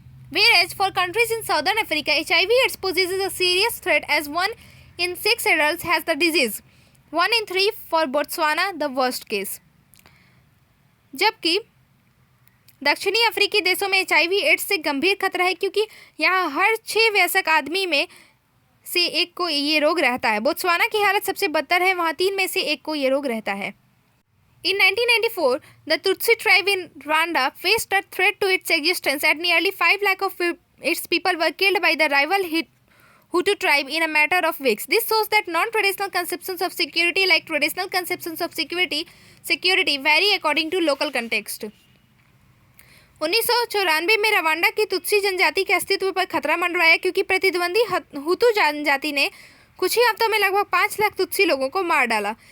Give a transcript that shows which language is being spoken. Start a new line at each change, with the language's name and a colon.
English: Whereas for countries in southern Africa, HIV AIDS poses a serious threat as 1 in 6 adults has the disease, 1 in 3 for Botswana, the worst case।
Hindi: जबकि दक्षिणी अफ्रीकी देशों में HIV ads से गंभीर खतरा है क्योंकि यहाँ हर 6 वयस्क आदमी में से एक को ये रोग रहता है। बोत्सवाना की हालत सबसे बदतर है, वहाँ 3 में से एक को ये रोग रहता है।
English: In 1994, the Tutsi tribe in Rwanda faced a threat to its existence as nearly 5 lakh of its people were killed by the rival Hutu tribe in a matter of weeks। This shows that non-traditional conceptions of security like traditional conceptions of security vary according to local context।
Hindi: 1994 में Rwanda की Tutsi जनजाति के अस्तित्व पर खतरा मंडराया क्योंकि प्रतिद्वंदी हुतू जनजाति ने कुछ ही हफ्तों में लगभग 5 लाख तुत्सी लोगों को मार डाला।